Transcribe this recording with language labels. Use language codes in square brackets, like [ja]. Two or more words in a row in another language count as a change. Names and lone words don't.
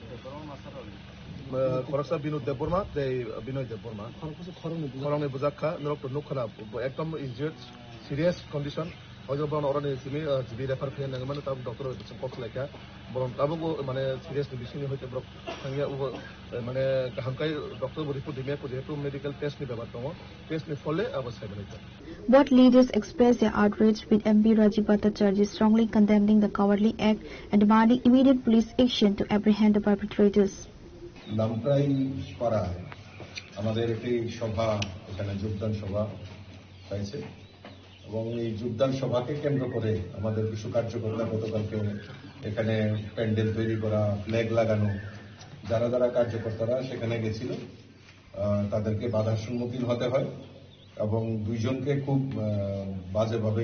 [trp] खरसा बिनोद देबबर्मा दे बिनय देबबर्मा खरंनि बुजाखा नरक नुखना एकदम [en] injured serious condition [trp] हयतो बन अरनि सिमी जिबि रेफार फेन नंगमन ताब डॉक्टर बिसम कक्स लायका बरम ताबो माने सीरियस बिसिनि हयतो ब्रक थांगिया माने हामकाय [en] doctor report [trp] दिमिया को जेहेतु [en] medical test [trp] नि बेबार दङ टेस्ट नि फले अबस्थाय बनायता [en] Both leaders expressed their outrage, with MP Rajiv Bhattacharjee strongly condemning the cowardly act and demanding immediate police action to apprehend the perpetrators. [bn] নামপ্রাই পাড়ায় আমাদের একটি সভা এখানে যোগদান সভা হয়েছে এবং এই যোগদান সভাকে কেন্দ্র করে আমাদের কিছু কার্যকর্তা গতকালকে এখানে প্যান্ডেল তৈরি করা ফ্ল্যাগ লাগানো যারা যারা কার্যকর্তারা সেখানে গেছিল তাদেরকে বাধার সম্মুখীন হতে হয় এবং দুইজনকে খুব বাজেভাবে